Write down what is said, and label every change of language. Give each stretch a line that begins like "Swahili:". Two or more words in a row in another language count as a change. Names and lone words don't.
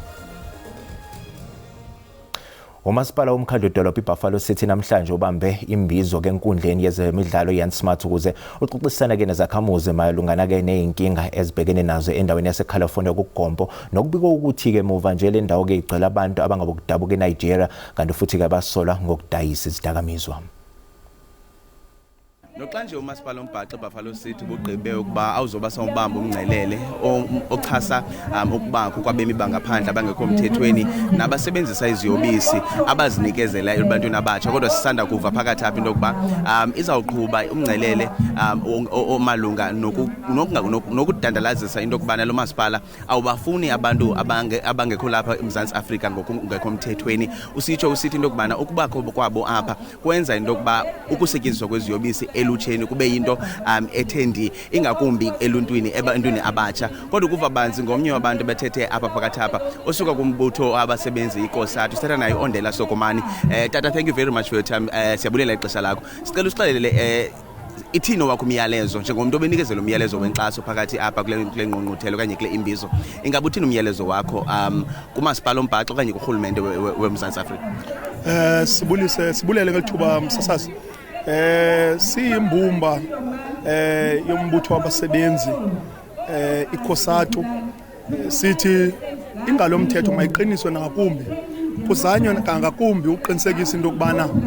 Zulu: Umasipala womkhandlu dolophu iBuffalo City namhlanje ubambe imbizo ke enkundleni yezemidlalo yaNsmart ukuze uxoxisana ke nezakhamuzi mayelungana ke neyinkinga ezibhekene nazo endaweni yaseCalifornia kuGompo nokubika ukuthi ke muva nje le ndawo ke igcwele abantu abangabokudabuka eNigeria kanti futhi ke basola ngokudayisa izidakamizwa.
Xhosa: Noxanje umasipala wombhaxo eBuffalo City bugqibe ukuba awuzoba sombamba umngcelele ochasa ukubakho kwabemi bangaphandle abangekho emthethweni nabasebenzisa iziyobisi abazinikezela ebantwini abatsha kodwa sisanda kuva phakathi apha into yokuba izawuqhuba umngcelele omalunga nokudandalazisa into yokubana lo masipala awubafuni abantu abangekho lapha eMzantsi Afrika ngokungekho emthethweni usitsho usithi into yokubana ukubakho kwabo apha kwenza into yokuba ukusetyenziswa kweziyobisi elutsheni kube yinto ethendi ingakumbi eluntwini ebantwini abatsha kodwa kuva banzi ngomnye wabantu bethethe apha phakathi apha osuka kumbutho abasebenzi iKOSATU sithatha nayo Ondela Sokomani. Tata,
English: thank you very much for your time.
Xhosa: Siyabulela ixesha lakho. Sicela usixelele ithino wakho umyalezo njengomuntu obenikezela umyalezo wenkxaso phakathi apha kule ngqungquthelo kanye kule imbizo ingabe uthini umyalezo wakho kumasipala ombhaxo kanye kurhulumente weMzantsi Afrika? Sibulele ngelithuba msasazi. Siyimbumba yombutho wabasebenzi iKOSATU sithi ingalo mthetho mayiqiniswe nangakumbi kuzanywe kangakumbi uqinisekisa into kubana